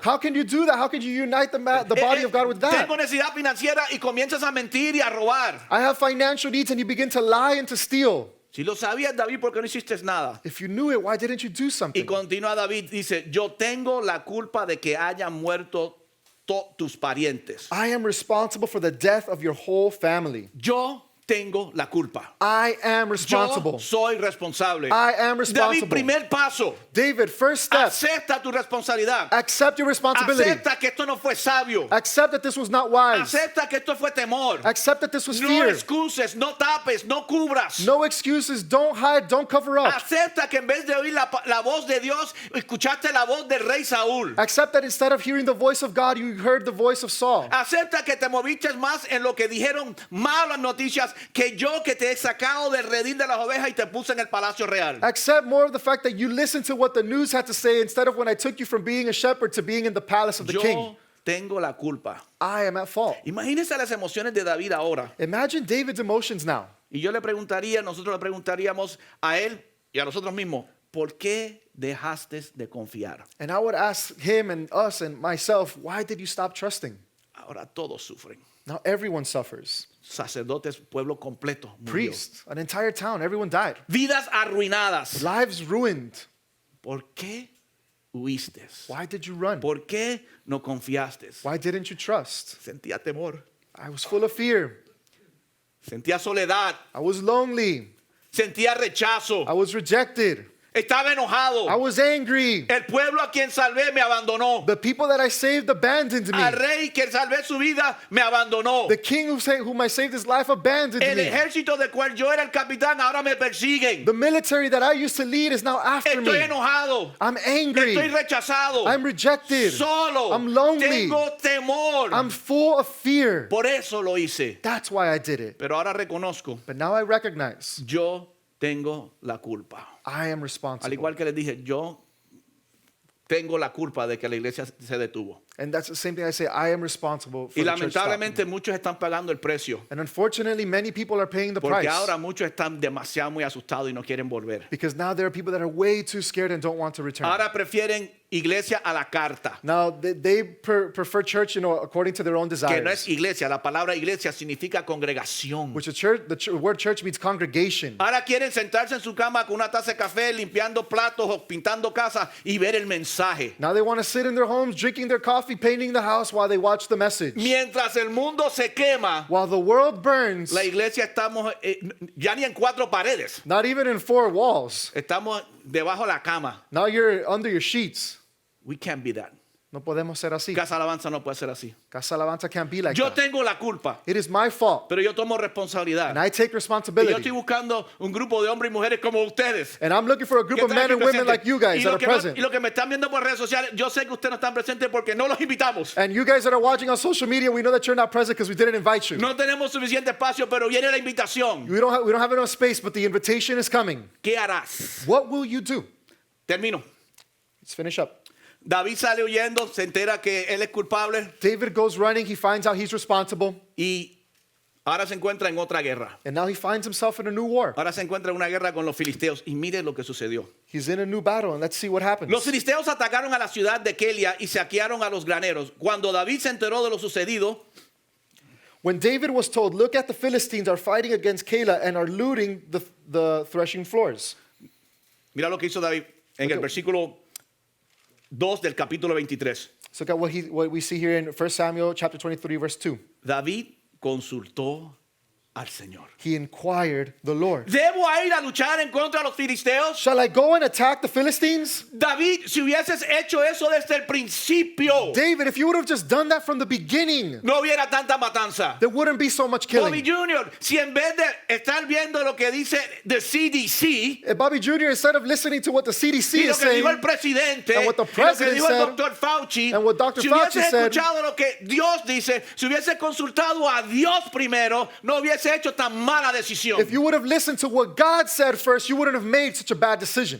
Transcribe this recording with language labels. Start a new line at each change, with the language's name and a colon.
English: How can you do that? How can you unite the body of God with that?
Spanish: Tengo necesidad financiera y comienzas a mentir y a robar.
English: I have financial needs and you begin to lie and to steal.
Spanish: Si lo sabías, David, ¿por qué no hiciste nada?
English: If you knew it, why didn't you do
Spanish: Y
English: something?
Spanish: continúa David, dice, yo tengo la culpa de que hayan muerto tus parientes.
English: I am responsible for the death of your whole family.
Spanish: Yo tengo la culpa. I am responsible. Yo soy responsable.
English: I am
Spanish: David,
English: responsible.
Spanish: primer paso.
English: David, first step,
Spanish: Acepta tu responsabilidad.
English: accept your responsibility.
Spanish: Acepta que esto no fue sabio.
English: Accept that this was not wise.
Spanish: Acepta que esto fue temor.
English: Accept that this was
Spanish: No
English: fear.
Spanish: excuses, no tapes, no cubras.
English: No excuses. Don't hide. Don't cover up.
Spanish: Acepta que en vez de oír la voz de Dios, escuchaste la voz del rey Saúl.
English: Accept that instead of hearing the voice of God, you heard the voice of Saul.
Spanish: Acepta que te moviste más en lo que dijeron malas noticias que yo que te he sacado del redil de las ovejas y te puse en el palacio real.
English: Accept more of the fact that you listened to what the news had to say instead of when I took you from being a shepherd to being in the palace of the king.
Spanish: Yo tengo la culpa.
English: I am at fault.
Spanish: Imagínense las emociones de David ahora.
English: Imagine David's emotions now.
Spanish: Y nosotros le preguntaríamos a él y a nosotros mismos, ¿por qué dejaste de confiar?
English: And I would ask him and us and myself, why did you stop trusting?
Spanish: Ahora todos sufren.
English: Now everyone suffers.
Spanish: Sacerdotes, pueblo completo murió.
English: Priests, an entire town, everyone died.
Spanish: Vidas arruinadas.
English: Lives ruined.
Spanish: ¿Por qué huiste?
English: Why did you run?
Spanish: ¿Por qué no confiaste?
English: Why didn't you trust?
Spanish: Sentía temor,
English: I was full of fear.
Spanish: sentía soledad,
English: I was lonely.
Spanish: sentía rechazo,
English: I was rejected.
Spanish: estaba enojado.
English: I was angry.
Spanish: El pueblo a quien salvé me abandonó.
English: The people that I saved abandoned
Spanish: Al
English: me.
Spanish: rey que salvé su vida me abandonó.
English: The king whom I saved his life abandoned
Spanish: El
English: me.
Spanish: ejército del cual yo era el capitán ahora me persiguen.
English: The military that I used to lead is now after
Spanish: Estoy
English: me.
Spanish: enojado.
English: I'm angry.
Spanish: Estoy rechazado.
English: I'm rejected.
Spanish: Solo.
English: I'm lonely.
Spanish: Tengo temor.
English: I'm full of fear.
Spanish: Por eso lo hice.
English: That's why I did it.
Spanish: Pero ahora reconozco,
English: But now I recognize
Spanish: yo tengo la culpa.
English: I am
Spanish: Al
English: responsible.
Spanish: igual que les dije, yo tengo la culpa de que la iglesia se detuvo.
English: And that's the same thing I say. I am responsible for
Spanish: Y
English: the church stopping.
Spanish: lamentablemente muchos están pagando el precio.
English: And unfortunately, many people are paying the
Spanish: Porque
English: price.
Spanish: ahora muchos están demasiado muy asustados y no quieren volver.
English: Because now there are people that are way too scared and don't want to return.
Spanish: Ahora prefieren iglesia a la carta.
English: Now, they prefer church, according to their own
Spanish: Que no
English: desires.
Spanish: es iglesia. La palabra iglesia significa congregación.
English: Which the word church means congregation.
Spanish: Ahora quieren sentarse en su cama con una taza de café, limpiando platos o pintando casas y ver el mensaje.
English: Now they want to sit in their homes, drinking their coffee, painting the house while they watch the message.
Spanish: Mientras el mundo se quema,
English: While the world burns,
Spanish: la iglesia estamos ya ni en 4 paredes.
English: not even in 4 walls.
Spanish: Estamos debajo de la cama.
English: Now you're under your sheets. We can't be that.
Spanish: No podemos ser así. Casa Alabanza no puede ser así.
English: Casa Alabanza can't be like
Spanish: Yo
English: that.
Spanish: tengo la culpa,
English: It is my fault.
Spanish: pero yo tomo responsabilidad.
English: And I take
Spanish: Y yo
English: responsibility.
Spanish: estoy buscando un grupo de hombres y mujeres como ustedes.
English: And I'm looking for a group
Spanish: que
English: of
Spanish: están
English: men
Spanish: aquí
English: and women
Spanish: presentes.
English: like you guys
Spanish: y
English: that
Spanish: lo
English: are
Spanish: que no-
English: present.
Spanish: y lo que me están viendo por redes sociales, yo sé que ustedes no están presentes porque no los invitamos.
English: And you guys that are watching on social media, we know that you're not present because we didn't invite you.
Spanish: No tenemos suficiente espacio, pero viene la invitación.
English: We don't have enough space, but the invitation is coming.
Spanish: ¿Qué harás?
English: What will you do?
Spanish: Termino.
English: Let's finish up.
Spanish: David sale huyendo, se entera que él es culpable
English: David goes running. He finds out he's responsible.
Spanish: y ahora se encuentra en otra guerra.
English: And now he finds himself in a new war.
Spanish: Ahora se encuentra en una guerra con los filisteos y mire lo que sucedió.
English: He's in a new battle, and let's see what happens.
Spanish: Los filisteos atacaron a la ciudad de Keila y saquearon a los graneros. Cuando David se enteró de lo sucedido,
English: When David was told, look at the Philistines are fighting against Keilah and are looting the threshing floors.
Spanish: mira lo que hizo David en el versículo 2 del capítulo 23.
English: Let's look at what we see here in 1 Samuel chapter 23, verse 2.
Spanish: David consultó al Señor.
English: He inquired the Lord.
Spanish: ¿Debo ir a luchar en contra de los filisteos?
English: Shall I go and attack the Philistines?
Spanish: David, si hubieses hecho eso desde el principio,
English: David, if you would have just done that from the beginning,
Spanish: no hubiera tanta matanza.
English: there wouldn't be so much
Spanish: Bobby
English: killing.
Spanish: Jr., si en vez de estar viendo lo que dice the CDC,
English: Bobby Jr., instead of listening to what the CDC
Spanish: y lo
English: is
Spanish: que dijo el presidente,
English: and what the
Spanish: y lo que
English: president
Spanish: dijo el
English: said,
Spanish: doctor Fauci,
English: and what Dr.
Spanish: si
English: Fauci
Spanish: hubiese
English: said,
Spanish: escuchado lo que Dios dice, si hubiese consultado a Dios primero, no hubiese hecho tan mala decisión.
English: if you would have listened to what God said first, you wouldn't have made such a bad decision.